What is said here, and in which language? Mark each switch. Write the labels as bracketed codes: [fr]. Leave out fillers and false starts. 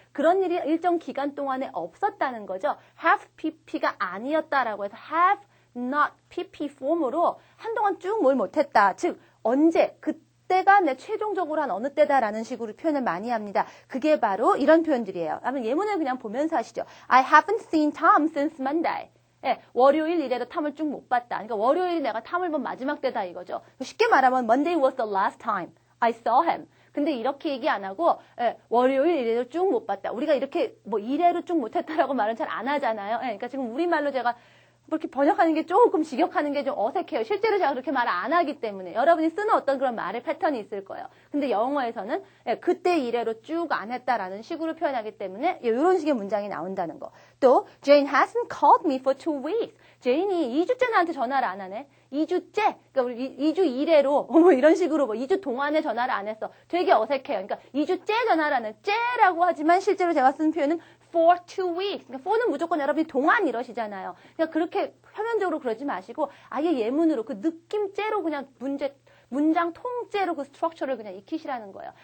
[ko] 그런 일이 일정 기간 동안에 없었다는 거죠. have pp가 아니었다라고 해서 have not pp 폼으로 한동안 쭉 뭘 못했다. 즉 언제 그때가 내 최종적으로 한 어느 때다라는 식으로 표현을 많이 합니다. 그게 바로 이런 표현들이에요. 한번 예문을 그냥 보면서 하시죠. [en] I haven't seen Tom since Monday. [ko] 예, 월요일 이래도 탐을 쭉 못 봤다. 그러니까 월요일이 내가 탐을 본 마지막 때다 이거죠. 쉽게 말하면 [en] Monday was the last time I saw him. [ko] 근데 이렇게 얘기 안 하고 월요일 이래로 쭉 못 봤다. 우리가 이렇게 뭐 이래로 쭉 못했다라고 말은 잘 안 하잖아요. 그러니까 지금 우리말로 제가 그렇게 번역하는 게 조금 직역하는 게 좀 어색해요. 실제로 제가 그렇게 말을 안 하기 때문에 여러분이 쓰는 어떤 그런 말의 패턴이 있을 거예요. 근데 영어에서는 그때 이래로 쭉 안 했다라는 식으로 표현하기 때문에 이런 식의 문장이 나온다는 거. [en] 또 Jane hasn't called me for 2 weeks. [ko] 제인이 2주째 나한테 전화를 안 하네. 2주째, 그러니까 우리 2주 이래로 뭐 이런 식으로 뭐 2주 동안에 전화를 안 했어. 되게 어색해요. 그러니까 2주째 전화를 안 해. 째라고 하지만 실제로 제가 쓴 표현은 [en] for 2 weeks. [ko] 그러니까 for는 무조건 여러분이 동안 이러시잖아요. 그러니까 그렇게 표면적으로 그러지 마시고 아예 예문으로 그 느낌째로 그냥 문장 통째로 그 스트럭처를 그냥 익히시라는 거예요.